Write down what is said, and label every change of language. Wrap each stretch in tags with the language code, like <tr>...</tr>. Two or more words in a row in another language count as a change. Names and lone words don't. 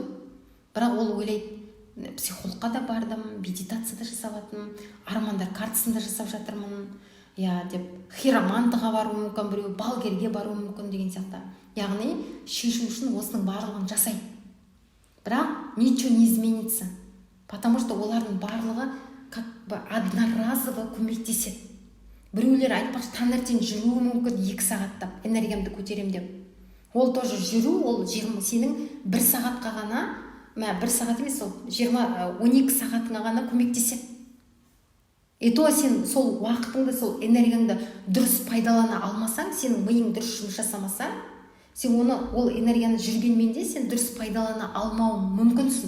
<kk>Бірақ ол ойлайды, психологқа да бардым, медитацияда жасаватырмын, армандар картасында жасап жатырмын, деп хиромантыға бару мүмкін, біреу балгерге бару мүмкін деген сияқты. Яғни шешу үшін осының барлығын жасайды.</kk> <ru>Бірақ ничего не изменится, потому что</ru> <kk>олардың барлығы</kk> <ru>как бы одноразово көмектеседі.</ru> <kk>Біреулер айтпақшы таңертең жүруі мүмкін 2 сағаттап энергиямды көтерем деп. Ол тоже жүру, ол сенің 1 сағатқа ғана, 1 сағат емес, ол 12 сағатыңа ғана көмектеседі.</kk> <ru>И то</ru> <kk>сен сол уақытыңды, сол энергияңды дұрыс пайдалана алмасаң, сенің миың дұрыс жұмыс жасамаса, сен ол энергияны жүргенмен де сен дұрыс пайдалана алмауың мүмкінсің.</kk>